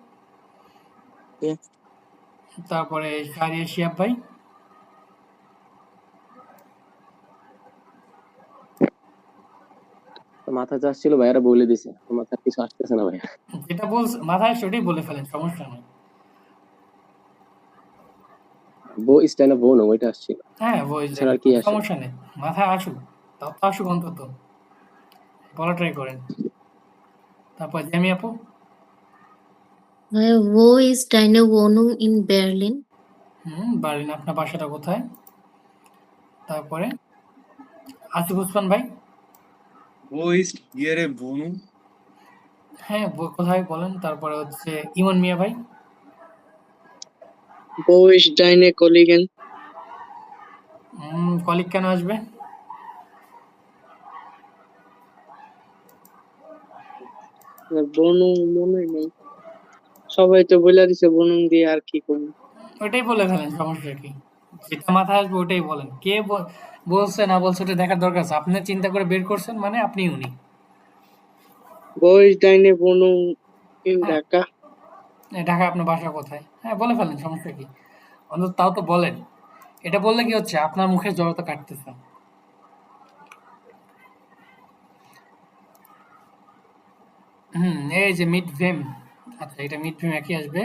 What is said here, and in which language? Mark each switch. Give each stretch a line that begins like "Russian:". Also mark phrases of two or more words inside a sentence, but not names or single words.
Bangla: তারপরে সারিয়া শিয়াব ভাই, মাথা চাচ্ছিল ভাইয়ারা বলে দিছে, মাথার কিছু আসতেছে না ভাইয়া। যেটা বলছে মাথায় সেটাই বলে ফেলেন, সমস্যা নেই।
German: বো ist deine Wohnung
Bangla: ওইটা আসছিল। হ্যাঁ, ভয়েস এছাড়া আর কি আসে? সমস্যা নেই, মাথায় আসুক, তাও তো আসুক অন্তত, বলা ট্রাই করেন। তারপর জামি আপু,
German: ভাইয়া wo ist deine Wohnung in Berlin?
Bangla: বার্লিন, আপনার বাসাটা কোথায়? তারপরে আসিফ ওসমান ভাই,
German: Wo ist Ihre Wohnung?
Bangla: হ্যাঁ কোথায় বলেন। তারপরে হচ্ছে ইমন মিয়া ভাই,
German: Wo ist deine Kollegin?
Bangla: কলিগ কেন আসবে? বনু মনে নেই, সবাই তো বলে দিছে বনু দিয়ে, আর কি করবো? ওইটাই বলে ফেলেন, সমস্যা কি? যেটা মাথায় আসবে ওটাই বলেন। কে বলছে না বলছে ওটা দেখার দরকার আছে? আপনি চিন্তা করে বের করছেন মানে আপনি উনি।
German: Wo ist deine Wohnung in Dhaka?
Bangla: ঢাকা আপনার বাসা কোথায়? হ্যাঁ বলে ফেলেন, সমস্যা কি? অন্তত তাও তো বলেন। এটা বললে কি হচ্ছে, আপনার মুখের জড়তা কাটতেছে। এই যে
German: mit wem,
Bangla: আচ্ছা এটা
German: mit wem
Bangla: একই আসবে।